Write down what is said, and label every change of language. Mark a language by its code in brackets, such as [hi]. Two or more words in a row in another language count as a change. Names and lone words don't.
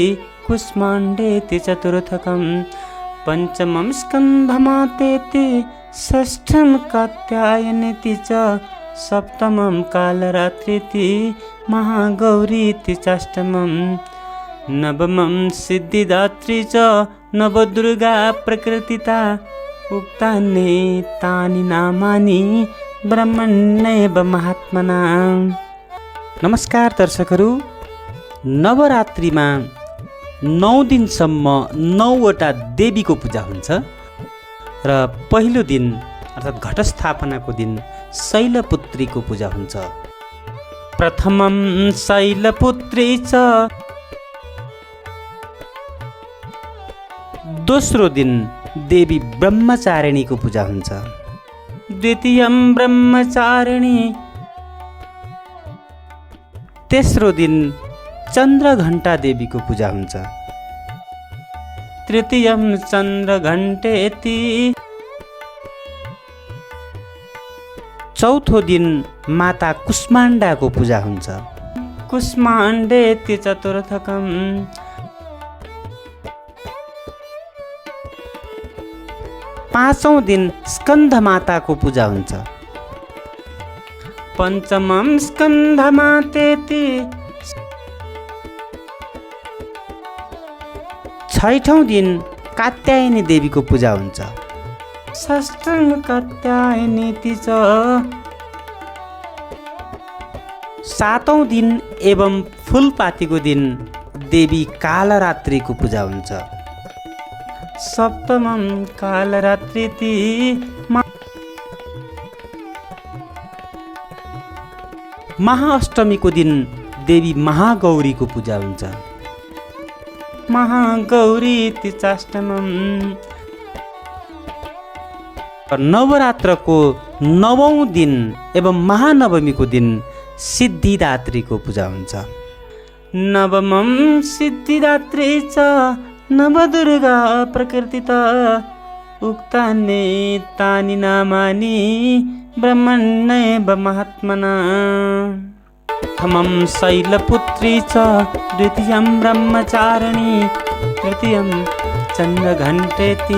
[sa] कुष्माण्डेति चतुर्थकं पंचमं स्कन्धमातेति षष्ठं कात्यायनेति च सप्तमं कालरात्रिति महागौरीति चाष्टमं नवमं सिद्धिदात्री च नवदुर्गा प्रकृतिता उक्तानि तानि नामानि ब्रह्मण्येव महात्मना। [ne] नमस्कार दर्शकहरू, नवरात्रिमा 9 दिनसम्म 9वटा देवीको पूजा हुन्छ र पहिलो दिन अर्थात् घटस्थापनाको दिन शैलपुत्रीको पूजा हुन्छ। [sa] प्रथमं शैलपुत्री च, [ne] दोस्रो दिन देवी ब्रह्मचारिणीको पूजा हुन्छ। [sa] द्वितीयं ब्रह्मचारिणी, [ne] तेस्रो दिन चन्द्रघण्टा देवीको पूजा हुन्छ। [sa] तृतीयं चन्द्रघण्टेति, [ne] चौथो दिन माता कुष्माण्डाको पूजा हुन्छ। [sa] कुष्माण्डेति चतुर्थकं, [ne] पाँचौं दिन स्कन्धमाताको पूजा हुन्छ। [sa] पंचमं स्कन्धमातेति, [ne] छैठौं दिन कात्यायनी देवीको पूजा हुन्छ। [sa] षष्ठं कात्यायनीति च, [ne] सातौं दिन एवं फूलपातीको दिन देवी कालरात्रिको पूजा हुन्छ। [sa] सप्तमं कालरात्रिति, [ne] महाअष्टमीको दिन देवी महागौरीको पूजा हुन्छ। [sa] महागौरीति चाष्टमं, [ne] नवरात्रको 9औं दिन एवं महानवमीको दिन सिद्धिदात्रीको पूजा हुन्छ। [sa] नवमं सिद्धिदात्री च नवदुर्गा प्रकृतिता उक्तानि तानि नामानि ब्रह्मण्येव महात्मना। प्रथमं शैलपुत्री च, द्वितीयं ब्रह्मचारिणी, तृतीयं चन्द्रघण्टेति